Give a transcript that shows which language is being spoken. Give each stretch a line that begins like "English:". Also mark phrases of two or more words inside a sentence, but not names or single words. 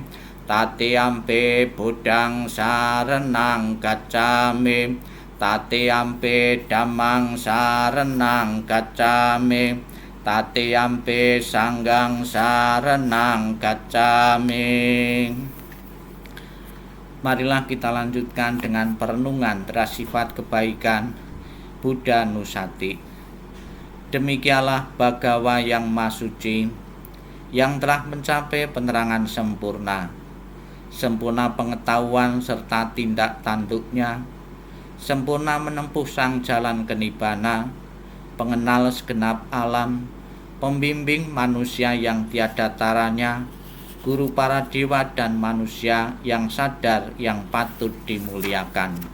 Pali: Tatiyampi Buddhang saranang gacchami, Tatiyampi Dhammang saranang gacchami, Tatiyampi Sanghang saranang gacchami.
Indonesian: Marilah kita lanjutkan dengan perenungan terhadap sifat kebaikan Buddha Nusati. Demikianlah Bhagawa yang Maha Suci, yang telah mencapai penerangan sempurna, sempurna pengetahuan serta tindak tanduknya, sempurna menempuh sang jalan kenibbana, pengenal segenap alam, pembimbing manusia yang tiada taranya, guru para dewa dan manusia yang sadar yang patut dimuliakan.